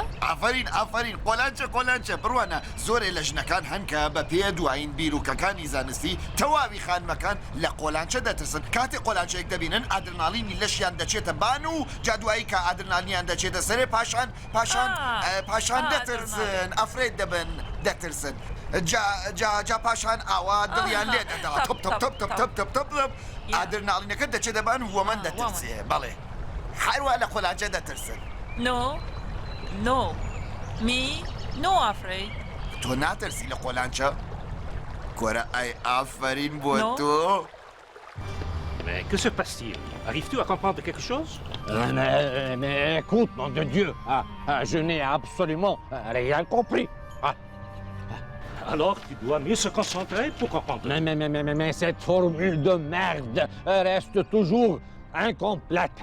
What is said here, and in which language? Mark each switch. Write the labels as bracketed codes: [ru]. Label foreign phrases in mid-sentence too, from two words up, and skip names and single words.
[ckb] ئافرین قۆلانچە بڕوانە زۆرێ لە ژنەکان هەن کە بە پێ دوایین بیرروکەکانی زانستی تەواوی خانمەکان لە قۆلانچە دەترسن کاتێک قۆلانچەیەک دەبینن ئادرنالینی لەشیان دەچێتە بان و جادوایی کە ئادرنالینیان دەچێتە سەرێ پاشان دەترسن ئەفرێت دەبن دەترسن جا پاشان ئاوا دڵیان لێ دەدا تۆپ ئادرنالینەکە دەچێتە بان و وەمەن دەترسێ بەڵێ هەروە لە قۆلانچە دەترسن [en] No. Me? No afraid. [ckb] تۆ ناترسی لە قۆلانچە کۆرە ئای ئافرین بۆ تۆ [fr] Mais que se passe-t-il? Arrives-tu à comprendre quelque chose? Mais écoute, nom de Dieu, je n'ai absolument rien compris. Alors, tu dois mieux se concentrer pour comprendre. Mais cette formule de merde reste toujours incomplète.